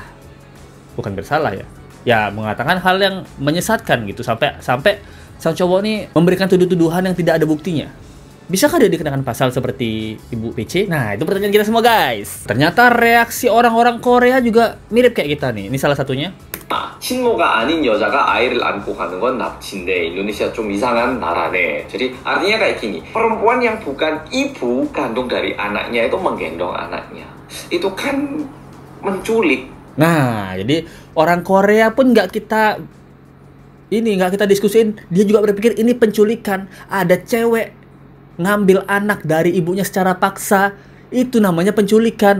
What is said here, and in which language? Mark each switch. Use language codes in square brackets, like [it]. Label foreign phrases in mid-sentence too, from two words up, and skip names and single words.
[id] Bukan bersalah ya. Ya mengatakan hal yang menyesatkan gitu sampai sang cowok ini memberikan tuduhan yang tidak ada buktinya. Bisakah dia dikenakan pasal seperti Ibu PC? Nah, itu pertanyaan kita semua, guys. Ternyata reaksi orang-orang Korea juga mirip kayak kita nih. Ini salah satunya. [ko] 친모가 아닌 여자가 아이를 안고 가는 건 납치인데 인도네시아 좀 이상한 나라네. [id] Jadi artinya kayak gini, perempuan yang bukan ibu kandung dari anaknya itu menggendong anaknya, itu kan menculik. Nah, jadi orang Korea pun nggak kita diskusin, dia juga berpikir ini penculikan. Ada cewek ngambil anak dari ibunya secara paksa, itu namanya penculikan.